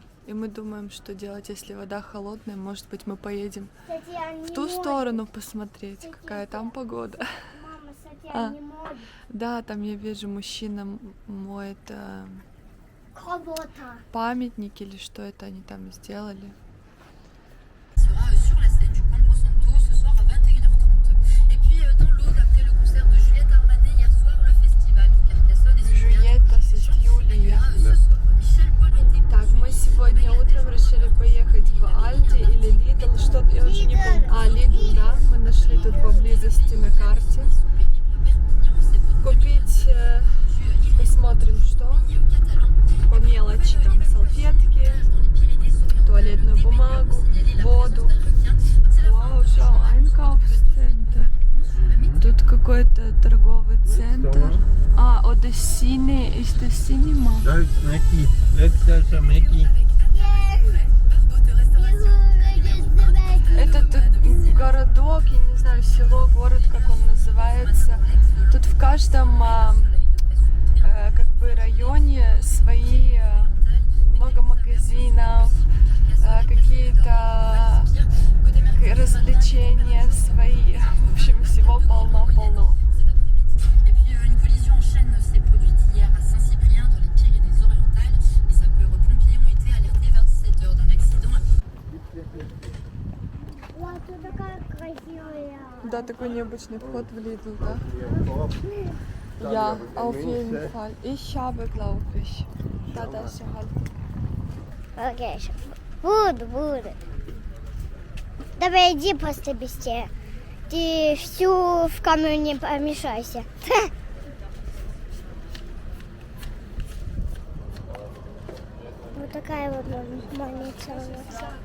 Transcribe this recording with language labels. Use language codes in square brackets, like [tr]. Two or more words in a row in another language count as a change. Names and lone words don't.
[ru] И мы думаем, что делать, если вода холодная. Может быть, мы поедем Кстати, они в ту моют. сторону посмотреть, какая там погода. Мама, кстати, А. они моют. Да, там я вижу, мужчина моет Работа. памятник или что это они там сделали. [fr] Sera sur la scène du Campo Santo ce soir à 21h30. Et puis dans l'Aude, après le concert de Juliette Armanet hier soir, le festival de Carcassonne et Juliette, c'est Юлия. ce soir. Michel Bois était [ru] Так, мы сегодня утром решили поехать в Альди или Лидл, что-то, я уже не помню. А, Лидл, да, мы нашли тут поблизости на карте. Купить, посмотрим, что, по мелочи, там, салфетки, туалетную бумагу, воду. Вау, шау, Einkaufscenter. Тут какой-то торговый центр. А, Одессини, [de] ist das Cinema? Da ist Mackie. Da ist Mackie. [ru] Этот городок, я не знаю, село, город, как он называется. Тут в каждом как бы районе свои много магазинов, какие-то развлечения свои. В общем, всего полно-полно. [fr] Et puis une collision en chaîne s'est produite hier à Saint-Cyprien dans les Pyrénées-Orientales. Les sapeurs-pompiers ont été alertés vers 17h d'un accident. [ru] Вау, тут такая красивая. такой необычный вход в Lidl, да? [de] Ja, auf jeden Fall. Ich habe, glaube ich. [ru] Да, Даша, halt. Окей, буду. Давай иди просто быстрее. Ты всю в камеру не помешайся. Вот такая вот больница у нас.